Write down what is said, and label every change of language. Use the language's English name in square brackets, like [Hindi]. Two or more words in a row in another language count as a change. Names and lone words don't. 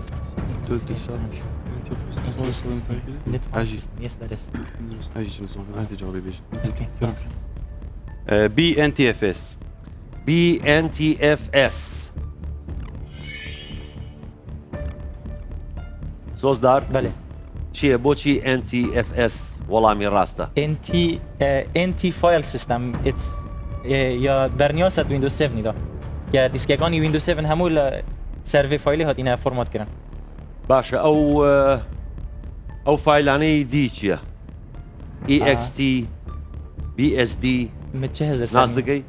[Central Kurdish] BNTFS. BNTFS. سۆزدار بەڵێ چییە بۆچی NTFS وەڵامی ڕاستە؟ [English] NT file system [Central Kurdish] یا بەرنیاسەت ویندۆز 7 دا کە دیسکەکانی ویندۆز 7 هەموو لە سەرڤێ فایلی هاتینە فۆرمات کردن. باشە ئەو فایلانەی دی چییە؟ EXT BSD ناز دەکەی؟